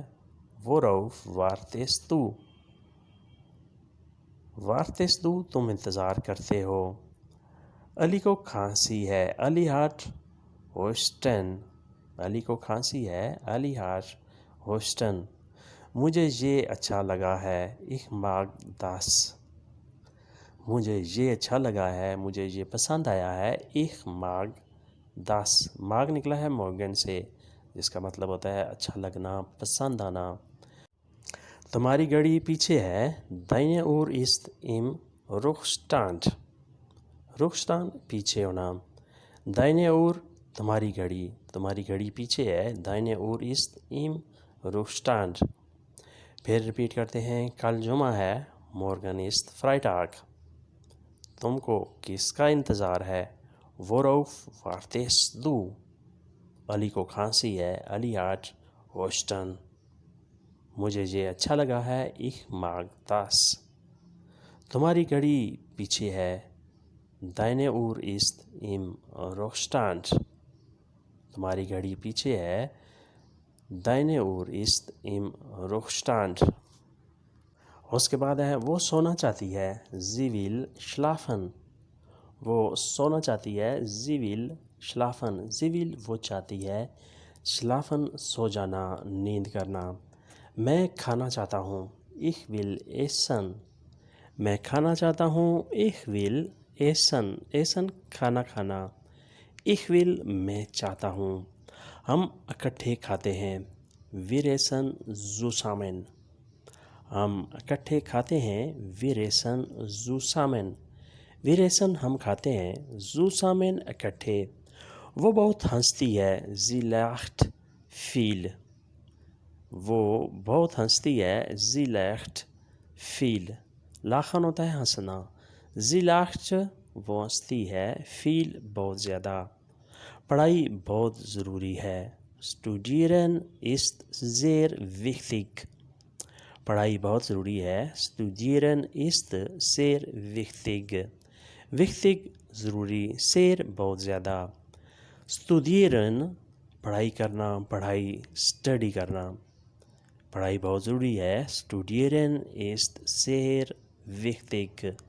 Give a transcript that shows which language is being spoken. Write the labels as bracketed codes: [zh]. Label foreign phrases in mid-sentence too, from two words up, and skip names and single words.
[de] worauf wartest du۔ wartest du [ur] تم انتظار کرتے ہو۔ علی کو کھانسی ہے، علی [de] hat Husten۔ [ur] علی کو کھانسی ہے، علی [de] hat Husten۔ [ur] مجھے یہ اچھا لگا ہے، [de] ich mag das۔ [ur] مجھے یہ اچھا لگا ہے، مجھے یہ پسند آیا ہے، [de] ich mag das۔ [ur] mag نکلا ہے morgen سے، جس کا مطلب ہوتا ہے اچھا لگنا، پسند آنا۔ تمہاری گاڑی پیچھے ہے، [de] deine Uhr ist im Rückstand۔ [ur] Rückstand پیچھے ہونا، [de] deine Uhr [ur] تمہاری گھڑی پیچھے ہے، [de] deine Uhr ist im Rückstand۔ [ur] پھر ریپیٹ کرتے ہیں، کل جمعہ ہے، [de] morgen ist Freitag۔ [ur] تم کو کس کا انتظار ہے؟ [de] worauf wartest du؟ [ur] علی کو کھانسی ہے، علی [de] hat Husten۔ [ur] مجھے یہ اچھا لگا ہے، [de] ich mag das۔ [ur] تمہاری گھڑی پیچھے ہے، [de] deine Uhr ist im Rückstand۔ [ur] تمہاری گھڑی پیچھے ہے، [de] deine Uhr ist im Rückstand۔ [ur] اس کے بعد ہے، وہ سونا چاہتی ہے، [de] sie will schlafen۔ [ur] وہ سونا چاہتی ہے، [de] sie will schlafen۔ sie will [ur] وہ چاہتی ہے، schlafen سو جانا، نیند کرنا۔ میں کھانا چاہتا ہوں، [de] ich will essen۔ [ur] میں کھانا چاہتا ہوں، [de] ich will essen۔ [ur] essen کھانا کھانا، [de] ich will [ur] میں چاہتا ہوں۔ ہم اکٹھے کھاتے ہیں، [de] wir essen zusammen۔ [ur] ہم اکٹھے کھاتے ہیں، [de] wir essen zusammen۔ wir essen [ur] ہم کھاتے ہیں، zusammen اکٹھے۔ وہ بہت ہنستی ہے، [de] sie lacht viel۔ [ur] وہ بہت ہنستی ہے، [de] sie lacht viel۔ [ur] لاخن ہوتا ہے ہنسنا، [de] sie lacht [ur] وہ ہنستی ہے، viel بہت زیادہ۔ پڑھائی بہت ضروری ہے، [de] studieren ist sehr wichtig۔ [ur] پڑھائی بہت ضروری ہے، [de] studieren ist sehr wichtig۔ [ur] wichtig ضروری، sehr بہت زیادہ۔ studieren پڑھائی کرنا، پڑھائی اسٹڈی کرنا۔ پڑھائی بہت ضروری ہے، [de] studieren ist sehr wichtig۔